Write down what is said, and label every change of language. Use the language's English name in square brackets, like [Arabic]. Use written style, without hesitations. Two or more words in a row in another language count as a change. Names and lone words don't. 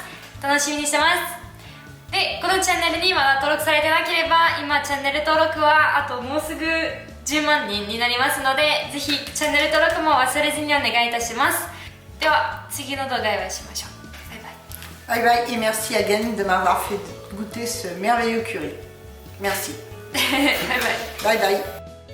[Japanese] 楽しみにしてます。で、このチャンネルにまだ登録されてなければ今チャンネル登録はあともうすぐ10万人になりますのでぜひチャンネル登録も忘れずにお願いいたします。では次の動画でお会いしましょう。バイバイ。 [English] Bye bye [French] et merci à Gen de m'avoir fait goûter ce merveilleux curry. Merci. [Japanese] バイバイ。 [English] Bye bye.